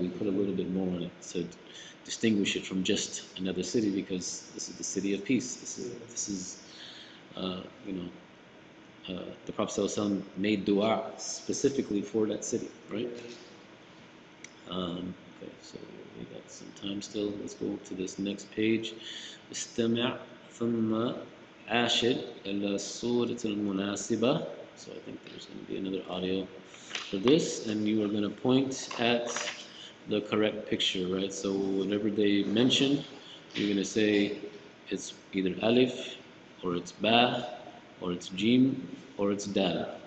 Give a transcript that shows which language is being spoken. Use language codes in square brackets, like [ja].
[en] We put a little bit more on it to distinguish it from just another city, because this is the city of peace. This is the Prophet ﷺ made dua specifically for that city, right? Okay, so we got some time still. Let's go to this next page. [ar] استمع ثم عاشر إلى الصورة المناسبة. [en] So I think there's going to be another audio for this, and you are going to point at the correct picture, right? So whatever they mention, you're gonna say it's either alif, or it's ba, or it's jim, or it's dal.